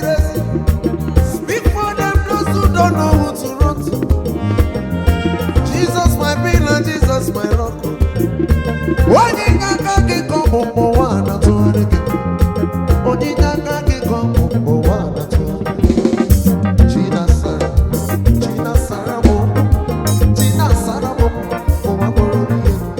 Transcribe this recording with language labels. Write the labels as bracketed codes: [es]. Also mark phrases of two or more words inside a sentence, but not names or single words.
[en] Speak for them, those who don't know who to run to. Jesus, my pillar, Jesus, my rock. [ig] Onye inye aka gị ka ọ bụ ụmụ ụwa na-atụgharị gị. Onye inye aka gị ka ọ bụ ụmụ ụwa na-atụgharị gị. Chinasara, Chinasara m, Chinasara m, ụwa kpọrọ m ihe.